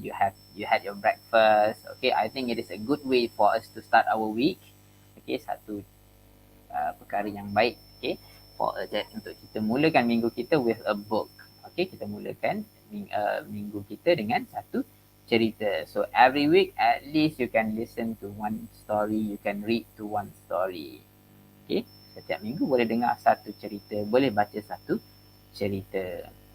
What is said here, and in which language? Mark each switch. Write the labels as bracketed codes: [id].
[en] You had your breakfast. Okay, I think it is a good way for us to start our week. [ms] Okay, satu perkara yang baik. Okay, untuk kita mulakan minggu kita [en] with a book. [ms] Okay, kita mulakan minggu kita dengan satu cerita. [en] So every week at least you can listen to one story, you can read to one story. [ms] Okay, setiap minggu boleh dengar satu cerita, boleh baca satu cerita.